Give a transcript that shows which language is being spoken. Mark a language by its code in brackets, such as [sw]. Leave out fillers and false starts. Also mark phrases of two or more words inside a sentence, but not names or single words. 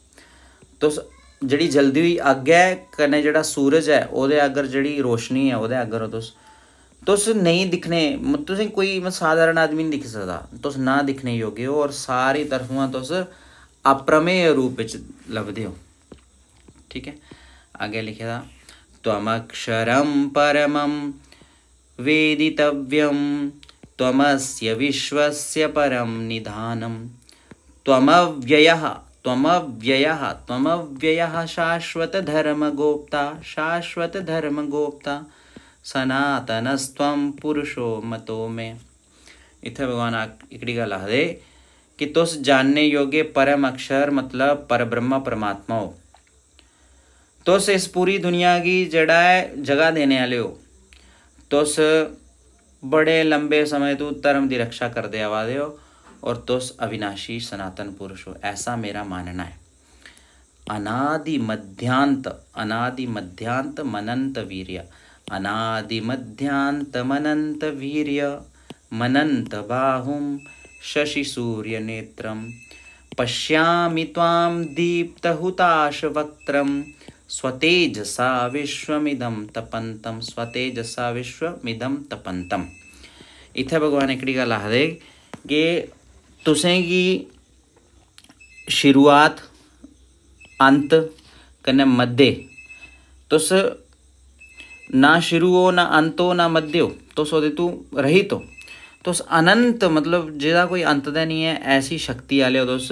[doi] तुस जेह्ड़ी जल्दी हुई अग्ग है, कन्नै जेह्ड़ा सूरज है ओह्दे अगर जेह्ड़ी रोशनी है ओह्दे अगर हो तुस नहीं दिक्खने, तुसें कोई साधारण आदमी नहीं दिक्खी सकदा, तुस ना दिक्खने योग्य हो, और सारी तरफुआं तुस अप्रमेय रूप बिच लभदे हो। ठीक है, आगे लिखे दा, [sa] त्वमक्षरं परमं वेदितव्यं, त्वमस्य विश्वस्य परं निधानं, त्वमव्ययः त्वमव्ययः त्वमव्ययः शाश्वतधर्मगोप्ता, शाश्वतधर्मगोप्ता, सनातनस्त्वं पुरुषो मतो में। [doi] इत्थै भगवान एकड़ी गल्ल आखदे कि तुस जानने योग्य परम अक्षर मतलब परब्रह्म परमात्मा हो, तुस इस पूरी दुनिया की जेह्ड़ा है जगह देने आह्ले हो, तुस बड़े लंबे समय तो धर्म की रक्षा करते आवा दे हो, और तुस अविनाशी सनातन पुरुष हो, ऐसा मेरा मानना है। [sa] अनादि मध्यांत मनंत वीर्य, अनादि मध्यांत मनंत वीर्य, मनंत बाहुं शशि सूर्य नेत्रम, पश्यामि त्वां दीप्तहुताशवक्त्रं, स्वतेजसा विश्वमिदं तपन्तं, स्वतेजसा विश्वमिदं तपन्तं। [doi] इत्थै भगवान एकड़ी गल्ल आखदे कि तुसेंगी शुरुआत अंत कन्नै मध्य, तुस ना शुरू हो ना अंत हो ना मध्य हो, तुस ओह्दे तू रहित हो, तुस अनंत मतलब जेह्दा कोई अंत दा नहीं है, ऐसी शक्ति आह्ले हो तुस।